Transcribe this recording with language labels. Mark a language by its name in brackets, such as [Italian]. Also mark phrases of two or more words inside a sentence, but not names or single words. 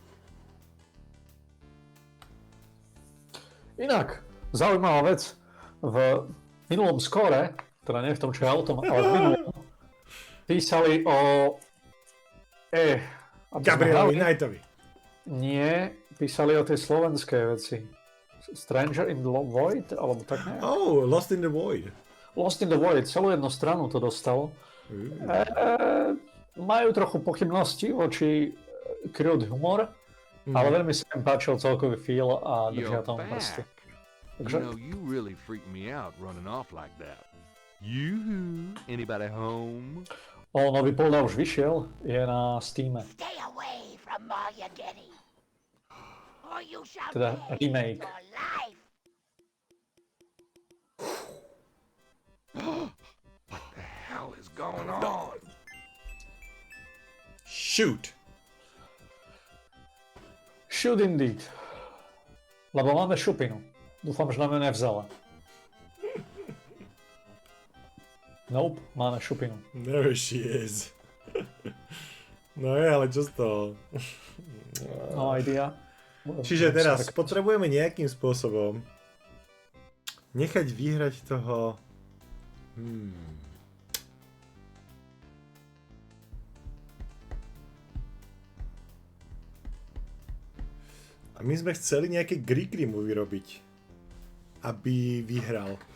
[Slovak] Inak, zaujímavá vec, v minulom skóre, teda nie v tom, čo je autom, ale v minulom, písali o... Gabrielovi Knightovi. Nie, písali o tej slovenskej veci. Stranger in the Void, alebo tak nejak. [English] Oh, Lost in the Void. [Slovak] Lost in the Void, celú jednu stranu to dostalo. Majú trochu pochybnosti voči [English] crude humor, [Slovak] ale veľmi sa im páčil celkový feel a držia [English] You're [Slovak] tomu prsty. [English] back. [Slovak] Takže [English] You know, you really freaked me out running off like that. You, anybody home? [Slovak] nový polda už vyšiel, je na Steame. [English] Stay away from Meliu Gedde, or you shall [Slovak] Teda [English] pay [Slovak] remake. [English] with your life. What the hell is going on? Shoot. Should indeed. [Slovak] Lebo máme šupinu. Dúfam, že nám ju nevzala. Nope, máme šupinu. [English] There she is. [Slovak] No je, ale čo z toho? [English] No idea. [Slovak] Čiže teraz potrebujeme nejakým spôsobom nechať vyhrať toho... A my sme chceli nejaké grikry mu vyrobiť, aby vyhral.